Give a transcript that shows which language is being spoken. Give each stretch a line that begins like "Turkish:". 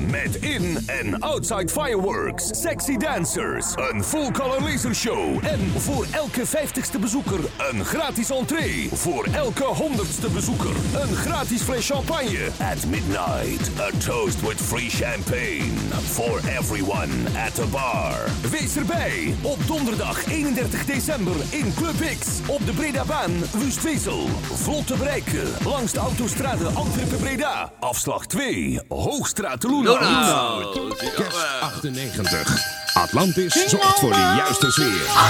Dutch: Met in en
English: outside fireworks, sexy dancers,
Dutch: een
English: full color laser show
Dutch: en voor elke 50ste bezoeker een gratis entree. Voor elke 100ste bezoeker een gratis fles champagne.
English: At midnight, a toast with free champagne for everyone at the bar.
Dutch: Wees erbij op donderdag 31 december in Club X op de Breda Baan, Wustwezel. Vlot te bereiken langs de autostrade Antwerpen-Breda. Afslag 2, Hoogstraat Luna. Kerst 98. Atlantis zorgt voor de juiste sfeer.